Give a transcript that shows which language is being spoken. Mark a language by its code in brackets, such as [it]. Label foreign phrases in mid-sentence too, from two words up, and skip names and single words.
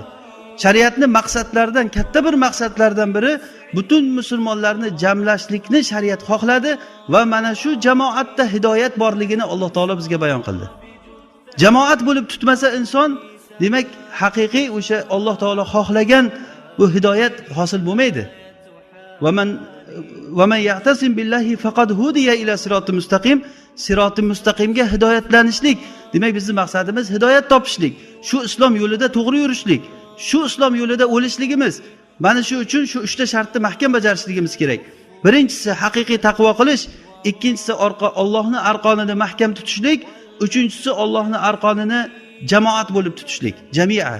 [uz] Shariatning maqsadlaridan, katta bir maqsadlardan biri butun musulmonlarni jamlashlikni shariat xohladi va mana shu jamoatda hidoyat borligini Alloh taolo bizga bayon qildi. Jamoat bo'lib tutmasa inson Demak, haqiqiy o'sha Alloh taolo xohlagan bu hidoyat hosil bo'lmaydi. [ar] ومن يعتصم بالله فقد هدي إلى صراط مستقيم. الصراط المستقيم [uz] hidoyatlanishlik. Demak, bizning maqsadimiz hidoyat topishlik. Shu islom yo'lida to'g'ri yurishlik. Shu islom yo'lida o'lishligimiz. Mana shu uchun shu 3 ta shartni mahkam bajarishligimiz kerak. Birinchisi haqiqiy taqvo qilish, ikkinchisi Allohning arqonini mahkam tutishlik, uchinchisi Allohning arqonini jamoat bo'lib tutishlik, jamiat.